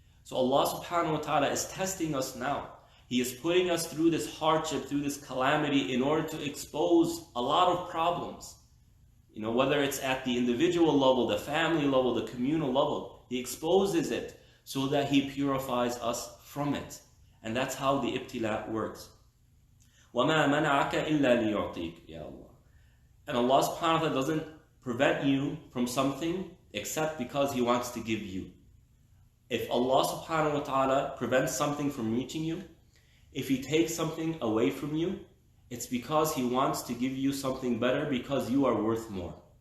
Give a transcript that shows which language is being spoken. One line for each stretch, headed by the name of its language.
English: So Allah subhanahu wa ta'ala is testing us now. He is putting us through this hardship, through this calamity, in order to expose a lot of problems. Whether it's at the individual level, the family level, the communal level, He exposes it so that He purifies us from it. And that's how the ibtila works.
Arabic: وَمَا مَنَعَكَ إِلَّا لِيُعْطِيكَ Ya Allah.
English: And Allah subhanahu wa ta'ala doesn't prevent you from something except because He wants to give you. If Allah subhanahu wa ta'ala prevents something from reaching you, if He takes something away from you, it's because He wants to give you something better, because you are worth more.